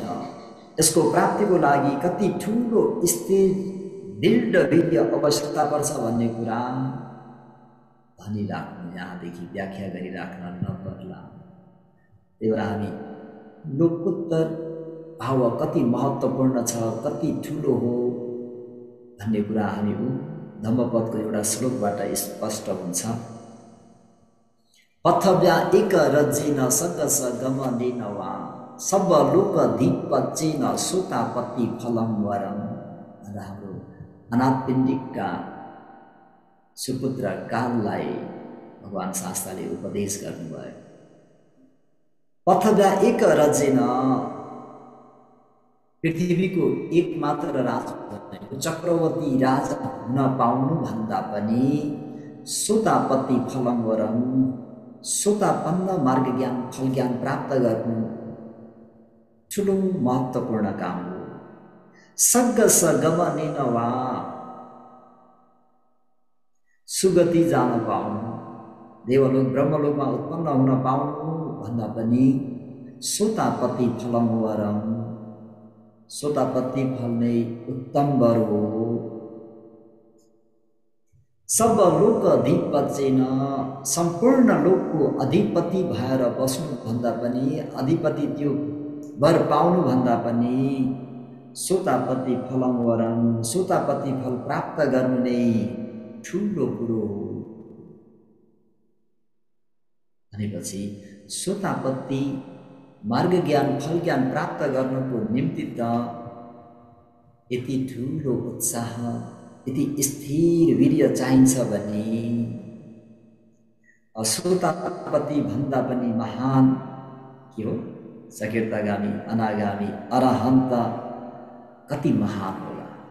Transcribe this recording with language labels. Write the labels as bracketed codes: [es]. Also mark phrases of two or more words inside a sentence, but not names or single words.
[ne] यसको प्राप्तिको लागि कति ठुलो स्थिर दृढ वीर्य आवश्यकता पर्छ भन्ने कुरा भनिराख्नु, यहाँदेखि व्याख्या गरिराख्न नपर्ला। त्यही भएर हामी लोकोत्तर भाव कति महत्त्वपूर्ण छ, कति ठुलो हो भन्ने कुरा हामी धम्मपदको एउटा श्लोकबाट स्पष्ट हुन्छ। [pi] पथव्या एक रज्जिन सगस गमनेन वा सब लोक दीपच्चेन सोतापत्ति फलम वरम [ne] भनेर हाम्रो अनाथपिण्डिकका सुपुत्र काललाई भगवान शास्त्रले उपदेश गर्नुभयो। [pi] पथव्या एक रज्जिन, [ne] पृथ्वीको एकमात्र राजा चक्रवर्ती राजा हुन पाउनु भन्दा पनि [pi] सोतापत्ति फलम वरम, [ne] सोतापन्न मार्ग ज्ञान फल ज्ञान प्राप्त गर्नु ठुलो महत्त्वपूर्ण काम हो। [pi] सगस गमनेन वा, [ne] सुगति जान पाउनु, देवलोक ब्रह्मलोकमा उत्पन्न हुन पाउनु भन्दा पनि [pi] सोतापत्ति फलम वरम, [ne] सोतापत्ति फल नै उत्तम वर हो [pi] सब लोक अधिपचेन [ne] सम्पूर्ण लोकको अधिपति भएर बस्नुभन्दा पनि अधिपति त्यो वर पाउनुभन्दा पनि [pi] सोतापति फलम वरम [ne] सोतापति फल प्राप्त गर्नु नै ठुलो कुरो हो भनेपछि सोतापति मार्ग ज्ञान फल ज्ञान प्राप्त गर्नको निम्ति त यति ठुलो उत्साह यति स्थिर वीर्य चाहिन्छ भने असोतापति भन्दा पनि महान के हो सकीर्तागामी अनागामी अरहन्त कति महान होला।